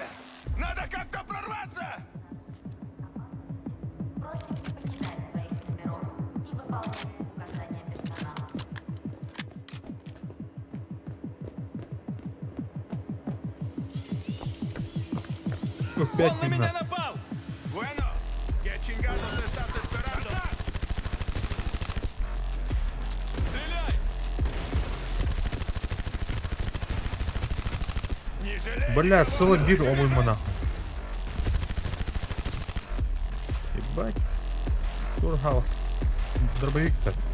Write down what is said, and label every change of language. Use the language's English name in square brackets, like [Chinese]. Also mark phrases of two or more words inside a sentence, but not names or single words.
[Russian] Надо как-то прорваться! Просим не покидать своих номеров и выполнять указания персонала. Опять Он на меня напал! [Spanish] Bueno, que chingados estás esperando? [Russian] Стреляй! Не жалей! Бля, целый бир, по-моему, нахуй. Ебать. Турхал. Дробовик-то.